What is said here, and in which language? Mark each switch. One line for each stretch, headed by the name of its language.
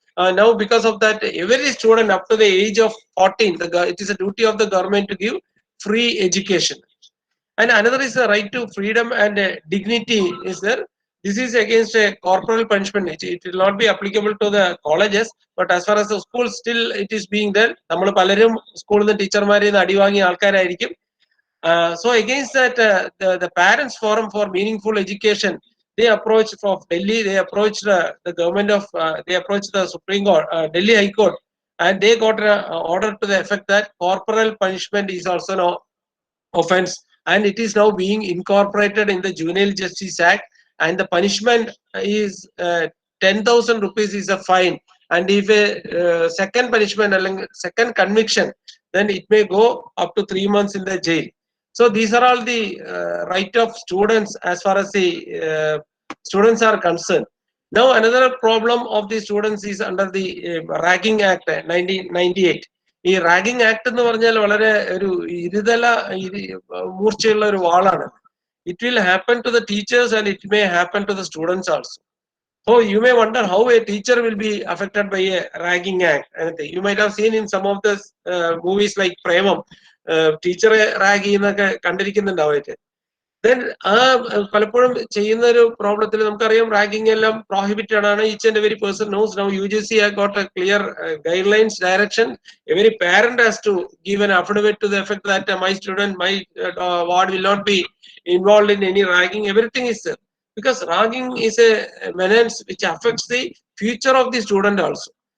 English: Now because of that, every student up to the age of 14, it is a duty of the government to give free education. And another is the right to freedom and dignity is there. This is against a corporal punishment. It will not be applicable to the colleges, but as far as the schools, still it is being there.
Malayalam: നമ്മൾ പലരും സ്കൂളിൽ നിന്ന് ടീച്ചർമാരിൽ നിന്ന് അടിവാങ്ങിയ ആൾക്കാരായിരിക്കും.
English: So against that, the Parents Forum for Meaningful Education, they approached from Delhi. They approached the government of. They approached the Supreme Court, Delhi High Court, and they got an order to the effect that corporal punishment is also no offense, and it is now being incorporated in the Juvenile Justice Act, and the punishment is 10,000 rupees is a fine, and if a second punishment, second conviction, then it may go up to 3 months in the jail. So these are all the right of students as far as the students are concerned. Now another problem of the students is under the Ragging Act 1998.
Malayalam: ഈ ragging act എന്ന് പറഞ്ഞാൽ വളരെ ഒരു ഇരുതല മൂർച്ചയുള്ള ഒരു വാളാണ്.
English: It will happen to the teachers and it may happen to the students also. So you may wonder how a teacher will be affected by a ragging act. You might have seen in some of the movies like Premam,
Malayalam: ടീച്ചറെ rag ചെയ്യുന്നൊക്കെ കണ്ടിരിക്കുന്നുണ്ടാവും. Then പലപ്പോഴും ചെയ്യുന്ന ഒരു പ്രോബ്ലത്തിൽ നമുക്കറിയാം ragging എല്ലാം prohibited ആണ്.
English: Each and every person knows. Now UGC has got a clear guidelines, direction. Every parent has to give an affidavit to the effect that my student, my ward will not be involved in any ragging. Everything is there, because ragging is a menace which affects the future of the student also.